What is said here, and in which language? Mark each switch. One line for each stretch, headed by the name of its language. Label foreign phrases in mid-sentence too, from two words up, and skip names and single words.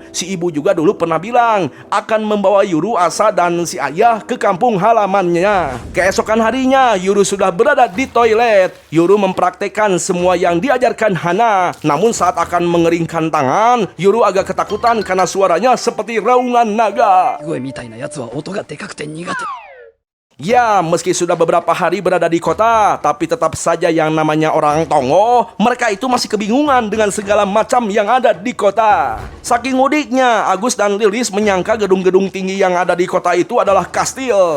Indonesian: Si ibu juga dulu pernah bilang akan membawa Yuru, Asa dan si ayah ke kampung halamannya. Keesokan harinya Yuru sudah berada di toilet. Yuru mempraktekkan semua yang diajarkan Hana. Namun saat akan mengeringkan tangan, Yuru agak ketakutan karena suaranya seperti raungan naga.
Japanese: 声みたいなやつは音がでかくて苦手。
Indonesian: Ya, meski sudah beberapa hari berada di kota, tapi tetap saja yang namanya orang Tongo, mereka itu masih kebingungan dengan segala macam yang ada di kota. Saking mudiknya, Agus dan Lilis menyangka gedung-gedung tinggi yang ada di kota itu adalah kastil.